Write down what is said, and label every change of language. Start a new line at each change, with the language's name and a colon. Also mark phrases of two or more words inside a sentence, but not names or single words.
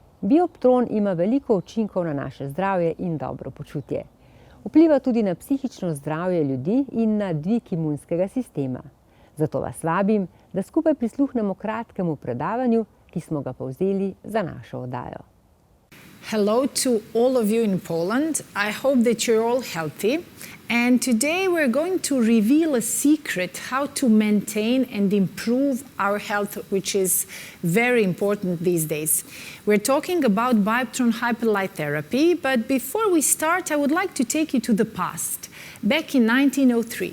Slovenian: Bioptron ima veliko učinkov na naše zdravje in dobro počutje. Vpliva tudi na psihično zdravje ljudi in na dvig imunskega sistema. Zato vas vabim, da skupaj prisluhnemo kratkemu predavanju, ki smo ga povzeli za našo oddajo.
English: Hello to all of you in Poland. I hope that you're all healthy. And today we're going to reveal a secret how to maintain and improve our health, which is very important these days. We're talking about Bioptron hyperlight therapy, but before we start, I would like to take you to the past, back in 1903.